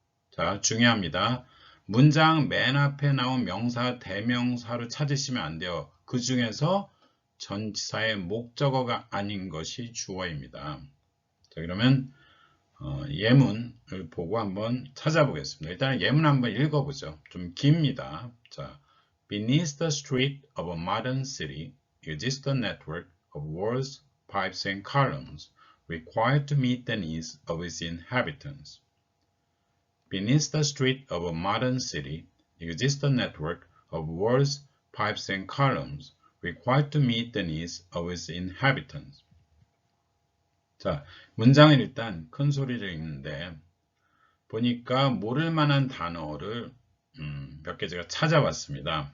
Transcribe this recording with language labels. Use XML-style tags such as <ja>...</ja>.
<ko>자, 중요합니다. 문장 맨 앞에 나온 명사, 대명사로 찾으시면 안 돼요. 그 중에서 전치사의 목적어가 아닌 것이 주어입니다. 자, 그러면 예문을 보고 한번 찾아보겠습니다. 일단 예문 한번 읽어보죠. 좀 깁니다.</ko> <en>자, Beneath the street of a modern city exists a network of walls, pipes, and columns required to meet the needs of its inhabitants. Beneath the street of a modern city exists a network of walls, pipes, and columns required to meet the needs of its inhabitants.</en> <ko>자, 문장을 일단 큰 소리를 읽는데 보니까 모를 만한 단어를 몇 개 제가 찾아봤습니다.</ko>